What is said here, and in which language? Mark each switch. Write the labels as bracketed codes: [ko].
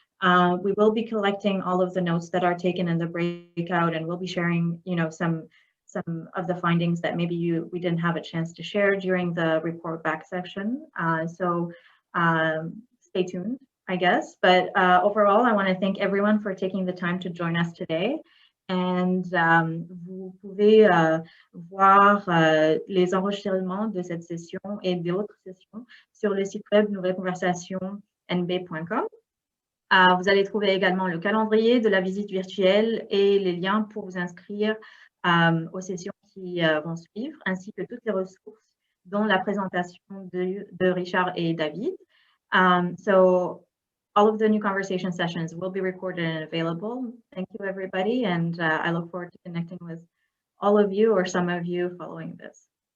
[en] We will be collecting all of the notes that are taken in the breakout, and we'll be sharing, you know, some of the findings that maybe we didn't have a chance to share during the report back section. So stay tuned, I guess. But overall, I want to thank everyone for taking the time to join us today. [fr] And vous pouvez voir les enregistrements de cette session et d'autres sessions sur le site web nouvellesconversations.nb.com. Vous allez trouver également le calendrier de la visite virtuelle et les liens pour vous inscrire aux sessions qui vont suivre, ainsi que toutes les ressources, dont la présentation de Richard et David. [en] So all of the new conversation sessions will be recorded and available. Thank you, everybody, and I look forward to connecting with all of you or some of you following this.